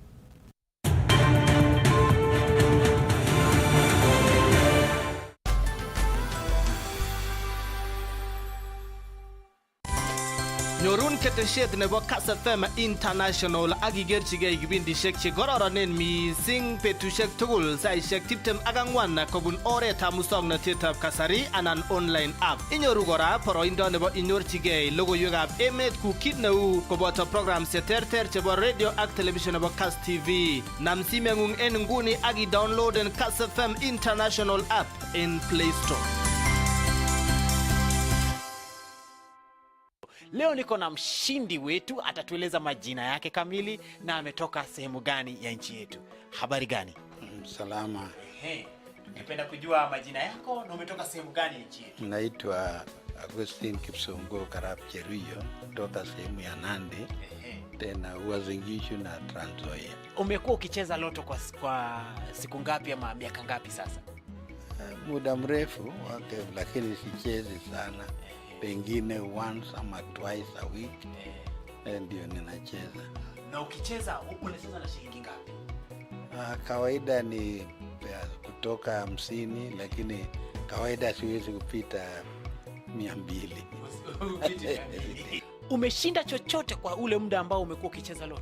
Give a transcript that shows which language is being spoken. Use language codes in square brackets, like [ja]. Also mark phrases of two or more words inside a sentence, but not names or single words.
[kln] Nyorun ketesiet nebo Kass FM International ak igerchigei kibindishek che kororonen mising betushek tugul saishek 24 kobun oretab musongnotetab kasari anan [en] online app. [kln] Inyoru kora boroindo nebo inyorchigei logoiwekab emet ku kit neu koboto programs cheterter chebo radio ak television nebo Kass TV. Nam simeng'ung en nguni ak i-downloaden Kass FM International app in Play Store. [sw] Leo niko na mshindi wetu, atatueleza majina yake kamili na ametoka sehemu gani ya nchi yetu. Habari gani? Salama. Ningependa kujua majina yako na umetoka sehemu gani ya nchi yetu. Naitwa Agustin Kipsongo Karap Cheruyo, kutoka sehemu ya Nandi. Tena Uasin Gishu na Trans Nzoia. Umekuwa ukicheza loto kwa siku ngapi ama miaka ngapi sasa? Muda mrefu, lakini sichezi sana. Pengine once ama [en] twice a week [sw] ndio ninacheza. Na ukicheza unacheza na shilingi ngapi? Kawaida ni kutoka 50, lakini kawaida siwezi kupita 200. Umeshinda chochote kwa ule muda ambao umekuwa ukicheza loto?